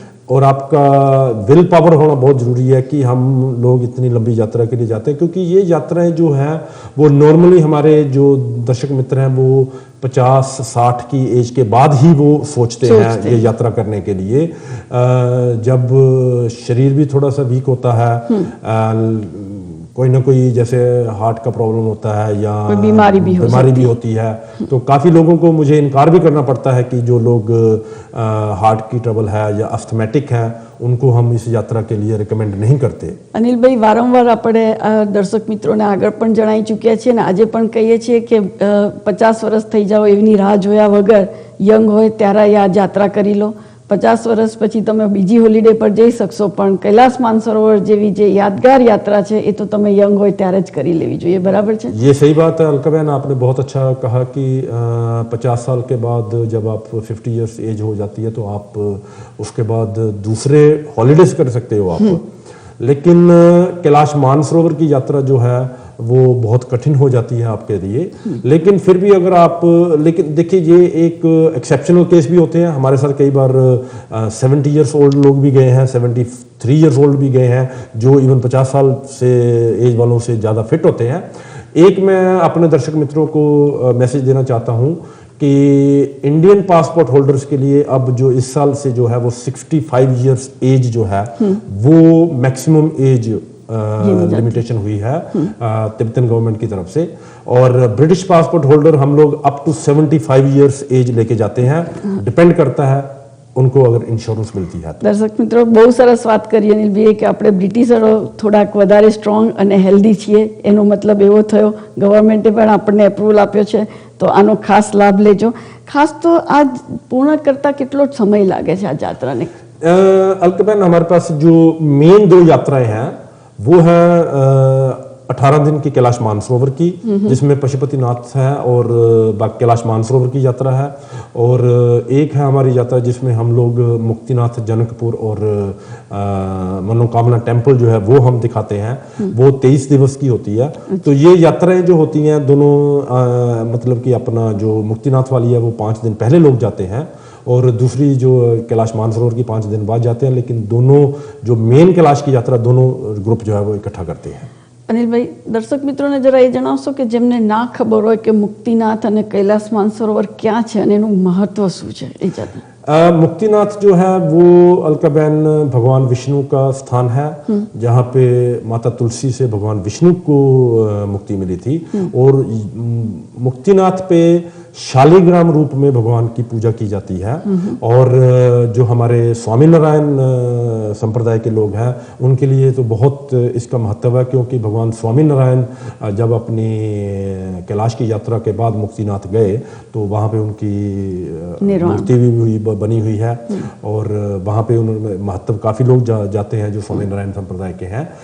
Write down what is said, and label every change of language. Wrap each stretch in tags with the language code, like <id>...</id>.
<hi>और आपका will power होना बहुत ज़रूरी है कि हम लोग इतनी लंबी यात्रा के लिए जाते हैं, क्योंकि ये यात्राएं जो हैं वो नॉर्मली हमारे जो दर्शक मित्र हैं वो 50-60 की एज के बाद ही वो सोचते हैं ये यात्रा करने के लिए, जब शरीर भी थोड़ा सा वीक होता है, कोई ना कोई जैसे हार्ट का प्रॉब्लम होता है या बीमारी भी होती है, तो काफ़ी लोगों को मुझे इनकार भी करना पड़ता है कि जो लोग हार्ट की ट्रबल है या अस्थमेटिक है उनको हम इस यात्रा के लिए रिकमेंड नहीं करते.</hi> <gu>અનિલભાઈ, વારંવાર આપણે દર્શક મિત્રોને આગળ પણ જણાવી ચૂક્યા છીએ અને આજે પણ કહીએ છીએ કે 50 વર્ષ થઈ જાવ એની રાહ જોયા વગર યંગ હોય ત્યારે આ યાત્રા કરી લો. 50 વર્ષ પછી તમે બીજી હોલિડે પર જઈ શકશો, પણ કૈલાસ માનસરોવર જેવી જે યાદગાર यात्रा છે એ તો તમે યંગ હોય ત્યારે જ કરી લેવી જોઈએ. बराबर છે?</gu> <hi>ये सही बात है अलका बहन, आपने बहुत अच्छा कहा कि 50 साल के बाद जब आप 50 इयर्स एज हो जाती है तो आप उसके बाद दूसरे हॉलीडेज कर सकते हो आप, लेकिन कैलाश मानसरोवर की यात्रा जो है वो बहुत कठिन हो जाती है आपके लिए. लेकिन फिर भी अगर आप, लेकिन देखिए ये एक एक्सेप्शनल केस भी होते हैं. हमारे साथ कई बार 70 इयर्स ओल्ड लोग भी गए हैं, 73 इयर्स ओल्ड भी गए हैं, जो इवन 50 साल से एज वालों से ज़्यादा फिट होते हैं. एक मैं अपने दर्शक मित्रों को मैसेज देना चाहता हूँ कि इंडियन पासपोर्ट होल्डर्स के लिए अब जो इस साल से जो है वो 65 इयर्स एज जो है वो मैक्सिमम एज लिमिटेशन हुई है तिब्बतन गवर्नमेंट की तरफ से, और ब्रिटिश पासपोर्ट होल्डर हम लोग अप टू 75 इयर्स एज लेके जाते हैं. डिपेंड करता है उनको अगर इंश्योरेंस मिलती है.</hi> <gu>દર્શક મિત્રો, બહુ સરસ વાત કરી અનિલભાઈએ કે આપણે બ્રિટિશરો થોડાક વધારે સ્ટ્રોંગ અને હેલ્ધી છીએ, એનો મતલબ એવો થયો. ગવર્મેન્ટે પણ આપણને એપ્રુવલ આપ્યો છે તો આનો ખાસ લાભ લેજો. ખાસ તો આ પૂર્ણ કરતા કેટલો સમય લાગે છે આ यात्राને?</gu> <hi>अलका बहन, हमारे पास जो मेन 2 यात्राएं हैं वो है 18 दिन की कैलाश मानसरोवर की, जिसमें पशुपतिनाथ है और कैलाश मानसरोवर की यात्रा है, और एक है हमारी यात्रा जिसमें हम लोग मुक्तिनाथ, जनकपुर और मनोकामना टेम्पल जो है वो हम दिखाते हैं. वो 23 दिवस की होती है. तो ये यात्राएं जो होती हैं दोनों मतलब कि अपना जो मुक्तिनाथ वाली है वो 5 दिन पहले लोग जाते हैं, और दूसरी जो कैलाश मानसरोवर की 5 दिन बाद जाते हैं. लेकिन दोनों जो मेन कैलाश की यात्रा दोनों ग्रुप जो है वो इकट्ठा करते हैं.</hi> <gu>અનિલભાઈ દર્શક મિત્રોને જરા એ જણાવશો કે જેમને ના ખબર હોય કે મુક્તિનાથ અને કૈલાસ માનસરોવર ક્યાં છે અને એનું મહત્વ શું છે એ જાતે</gu> <hi>मुक्तिनाथ जो है वो अलका बहन भगवान विष्णु का स्थान है जहाँ पे माता तुलसी से भगवान विष्णु को मुक्ति मिली थी और मुक्तिनाथ पे शालिग्राम रूप में भगवान की पूजा की जाती है और जो हमारे स्वामी नारायण संप्रदाय के लोग हैं उनके लिए तो बहुत इसका महत्व है क्योंकि भगवान स्वामी नारायण जब अपनी कैलाश की यात्रा के बाद मुक्तिनाथ गए तो वहाँ पे उनकी मूर्ति भी बनी हुई है और वहाँ पे उन्होंने महत्व काफ़ी लोग जाते हैं जो स्वामी नारायण संप्रदाय के हैं।</hi>